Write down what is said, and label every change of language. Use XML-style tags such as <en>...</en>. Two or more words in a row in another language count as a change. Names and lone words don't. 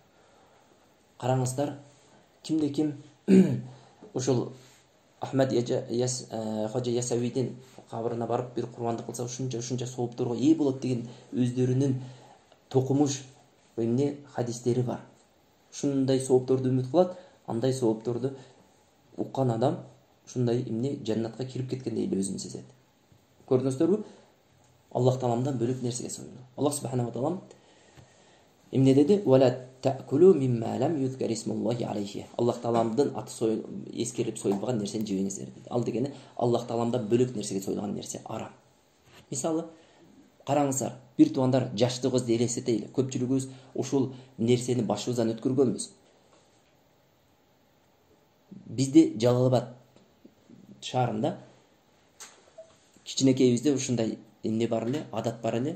<ky>Караңыздар, кимде ким ушул Ахмад Ходжа Ясавидин кабрына барып бир курмандык кылса, ушунча соопторго ээ болот деген өздөрүнүн токумуш эмне хадистери бар. Ушундай соопторду үмүт кылат, андай соопторду уккан адам ушундай эмне жаннатка кирип кеткендей эле өзүн сезет. Көрдүңүздөрбү? Аллах Тааламдан бөлөк нерсеге союлуу. Аллах</ky> <ar>سبحانه وتعالى</ar> <ky>эмне деди?</ky> <ar>ولا تأكلوا مما لم يذكر اسم الله عليه.</ar> <ky>Аллах Тааламдын аты эскерилип союлбаган нерсени жебеңиздер деди. Ал дегени Аллах Тааламдан бөлөк нерсеге союлган нерсе арам. Мисалы, караңыздар, бир туугандар, жаштыгыбызды элестетели. Көпчүлүгүбүз ушул нерсени башыбыздан өткөргөнбүз. Бизде Жалал-Абад шаарында кичинекейибизде ушундай эмне бар эле, адат бар эле.</ky>